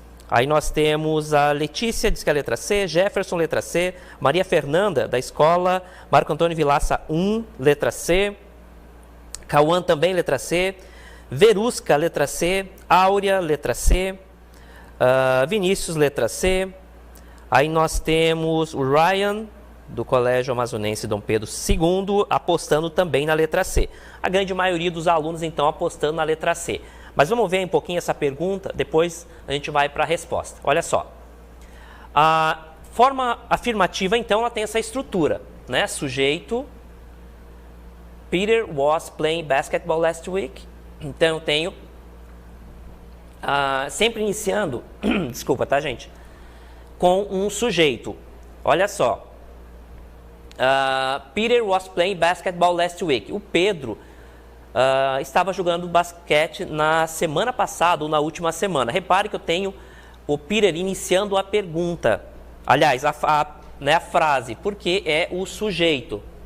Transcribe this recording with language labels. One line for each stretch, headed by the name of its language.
Portuguese: Aí nós temos a Letícia, diz que é a letra C, Jefferson, letra C, Maria Fernanda, da escola Marco Antônio Vilaça 1, letra C, Cauã também, letra C, Verusca, letra C, Áurea, letra C, Vinícius, letra C, aí nós temos o Ryan, do Colégio Amazonense Dom Pedro II, apostando também na letra C. A grande maioria dos alunos, então, apostando na letra C. Mas vamos ver um pouquinho essa pergunta, depois a gente vai para a resposta. Olha só. A forma afirmativa, então, ela tem essa estrutura, né?
English: Sujeito, Peter was playing basketball last week.
Portuguese: Então, eu tenho, sempre iniciando, desculpa, tá, gente? Com um sujeito. Olha só.
English: Peter was playing basketball last week.
Portuguese: O Pedro estava jogando basquete na semana passada ou na última semana. Repare que eu tenho o Peter iniciando a pergunta. Aliás, né, a frase, porque é o sujeito.